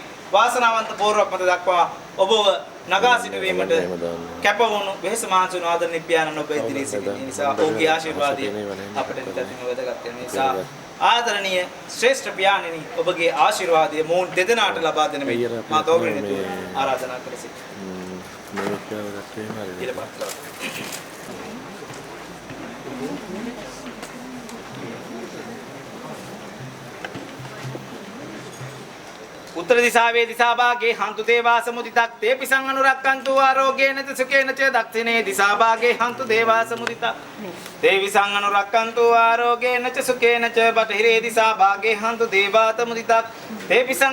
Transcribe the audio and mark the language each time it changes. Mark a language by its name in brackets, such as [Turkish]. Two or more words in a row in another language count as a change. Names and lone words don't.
[Sinhala] වාසනාවන්ත පෝරුවක් මත දක්වා ඔබව නගා සිටුවීමට කැප වුණු වෙහස මහන්සුණු ආදරණීය පියාණන් ඔබ ඉදිරියේ සිටින නිසා ඔහුගේ ආශිර්වාදය අපට නිතරම වැදගත් වෙන නිසා ආදරණීය ශ්‍රේෂ්ඨ පියාණෙනි ඔබගේ ආශිර්වාදය මොවුන් දෙදෙනාට ලබා දෙන මේ මා ගෞරවයෙන් ආරාධනා කර සිටිනවා. [Pali] උත්තර දිසාවේ දිසාභාගේ හන්තු දේවාස මුදිතක් තේ පිසං අනුරක්කන්තු ආරෝගේන ච සුකේන ච දක්ෂිනේ දිසාභාගේ හන්තු දේවාස මුදිතක් තේ විසං අනුරක්කන්තු ආරෝගේන ච සුකේන ච බටහිරේ දිසාභාගේ හන්තු දේවාත මුදිතක් තේ පිසං